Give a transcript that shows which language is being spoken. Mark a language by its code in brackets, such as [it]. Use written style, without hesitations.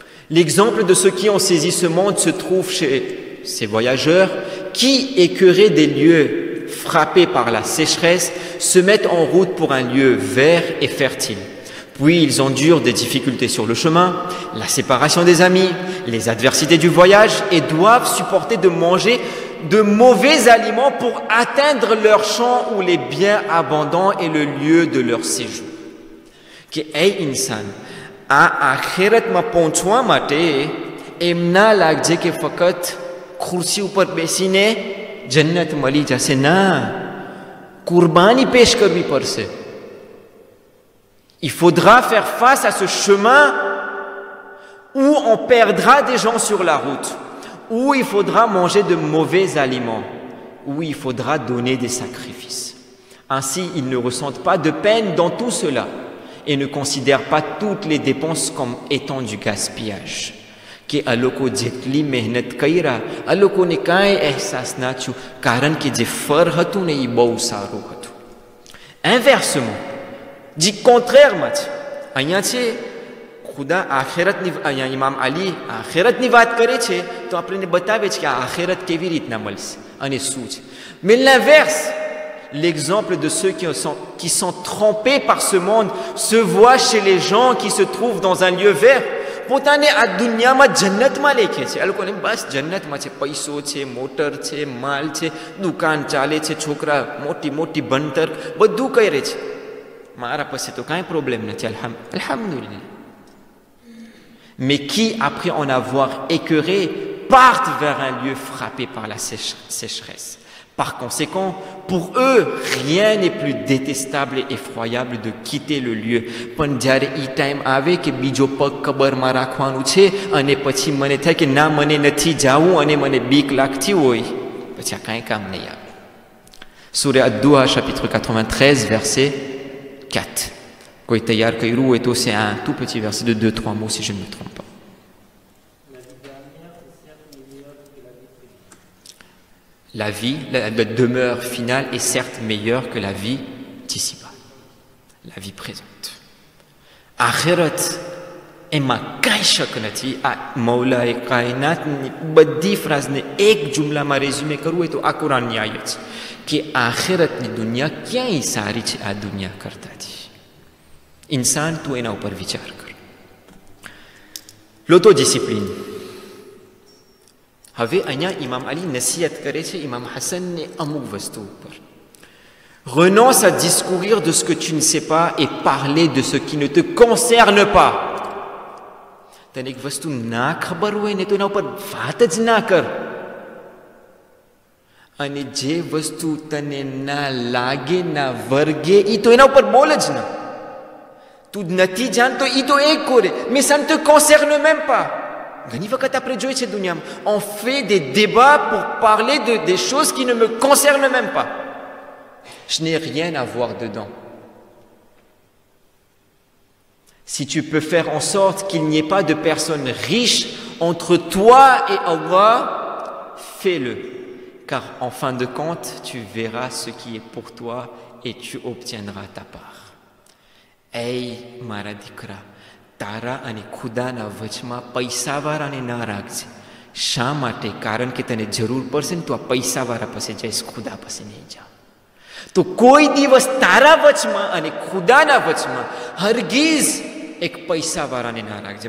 [fr] L'exemple de ceux qui ont saisi ce monde se trouve chez ces voyageurs qui, écœurés des lieux frappés par la sécheresse, se mettent en route pour un lieu vert et fertile. Puis ils endurent des difficultés sur le chemin, la séparation des amis, les adversités du voyage et doivent supporter de manger de mauvais aliments pour atteindre leur champ ou les biens abondants et le lieu de leur séjour. [gu] Que ay insan à akhiratમાં પહોંચવા માટે એમ ના લાગજે કે ફક્ત ખુરશી ઉપર બેસીને જન્નત મળી જશે. ના, કુરબાની પેશ કરવી પડશે. [fr] Il faudra faire face à ce chemin où on perdra des gens sur la route, où il faudra manger de mauvais aliments, où il faudra donner des sacrifices. Ainsi, ils ne ressentent pas de peine dans tout cela et ne considèrent pas toutes les dépenses comme étant du gaspillage. [gu] કે આ લોકો જેટલી મહેનત કર્યા આ લોકોને કાંઈ અહેસાસ ના થયું કારણ કે જે ફળ હતું ને એ બહુ સારું હતું. [fr] Inversement, dit contrairement [gu] છે. અહીંયા છે ખુદા આખેરતની, અહીંયા ઇમામ અલી આખેરતની વાત કરે છે તો આપણને બતાવે છે કે આ આખેરત કેવી રીતના મળશે અને શું છે. [fr] Mais l'inverse, l'exemple de ceux qui sont trompés par ce monde se voit chez les gens qui se trouvent dans un lieu vert. [gu] પોતાને આ દુનિયામાં જન્નતમાં લેખે છે. આ લોકોને બસ જન્નતમાં છે, પૈસો છે, મોટર છે, માલ છે, દુકાન ચાલે છે, છોકરા મોટી મોટી ભણતર બધું કરે છે. મારા પાસે તો કાંઈ પ્રોબ્લેમ નથી, alhamdulillah. [fr] Mais qui, après en avoir écœuré, partent vers un lieu frappé par la sécheresse. Par conséquent, pour eux, rien n'est plus détestable et effroyable de quitter le lieu. [gu] પણ જ્યારે એ ટાઈમ આવે કે બીજો પગ કબરમાં રાખવાનું છે અને પછી મને થાય કે ના મને નથી જાવું અને મને બીક લાગતી હોય, પછી આ કાંઈ કામ નહીં આવે. [fr] Sourate Ad-Duha, chapitre 93, verset 4. [gu] કોઈ તૈયાર કર્યું હોય તો [fr] c'est un tout petit verset de 2-3 mots si je ne me trompe pas. La vie, la demeure finale est certes meilleure que la vie d'ici-bas, la vie présente. [gu] Akhirat એમાં કાંઈ શક નથી. આ મૌલાએ કાયનાતની બધી ફ્રાઝને એક જુમલામાં રેઝ્યુમે કરવું હોય તો આ કુરાનની આયત છે કે આખિરતની દુનિયા ક્યાંય સારી છે આ દુનિયા કરતાથી. ઇન્સાન તું એના ઉપર વિચાર કર. [fr] L'autodiscipline. [gu] હવે અહીંયા ઇમામ અલી નસીહત કરે છે ઇમામ હસનને અમુક વસ્તુ ઉપર. [fr] Renonce à discourir de ce que tu ne sais pas et parler de ce qui ne te concerne pas. [gu] તને એક વસ્તુ ના ખબર હોય ને તો એના ઉપર વાત જ ના કર. અને જે વસ્તુ તને ના લાગે ના વર્ગે એ તો એના ઉપર બોલ જ ના. તું નથી જાણતો એ તો એક કરે, [fr] mais ça ne te concerne même pas. ઘણી વખત આપણે જોઈએ છે દુનિયામાં, on fait des débats pour parler de des choses qui ne me concernent même pas. Je n'ai rien à voir dedans. Si tu peux faire en sorte qu'il n'y ait pas de personnes riches entre toi et Allah, fais-le. Car en fin de compte, tu verras ce qui est pour toi et tu obtiendras ta part. [gu] Hey, mara dikra, તારા અને ખુદાના વચમાં પૈસાવાળાને ના રાખજે. શા માટે? કારણ કે તને જરૂર પડશે ને તો આ પૈસાવાળા પાસે જઈશ, ખુદા પાસે નહીં જા. તો કોઈ દિવસ તારા વચમાં અને ખુદાના વચમાં હરગીઝ એક પૈસાવાળાને ના રાખજે.